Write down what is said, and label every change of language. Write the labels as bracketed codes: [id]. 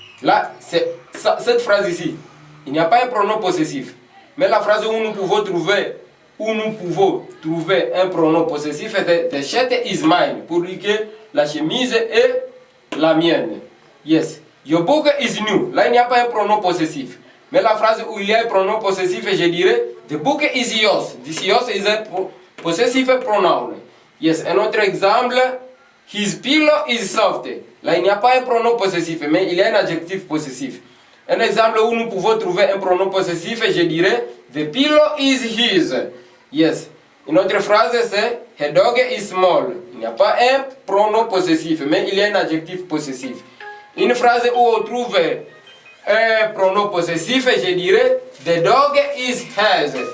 [fr] Là, cette phrase ici, il n'y a pas un pronom possessif. Mais la phrase où nous pouvons trouver où nous pouvons trouver un pronom possessif est [en] the shirt is mine, [fr] pour dire que la chemise est la mienne. Yes. [en] Your book is new. [fr] Là, il n'y a pas un pronom possessif. Mais la phrase où il y a un pronom possessif, je dirais [en] the book is yours. This yours is a possessive pronoun. Yes. [fr] Un autre exemple, [en] his pillow is soft. [fr] Là, il n'y a pas un pronom possessif, mais il y a un adjectif possessif. Un exemple où nous pouvons trouver un pronom possessif, je dirais [en] the pillow is his. [fr] Yes. Une autre phrase, c'est [en] her dog is small. [fr] Il n'y a pas un pronom possessif, mais il y a un adjectif possessif. Une phrase où on trouve un pronom possessif, je dirais [en] the dog is hers.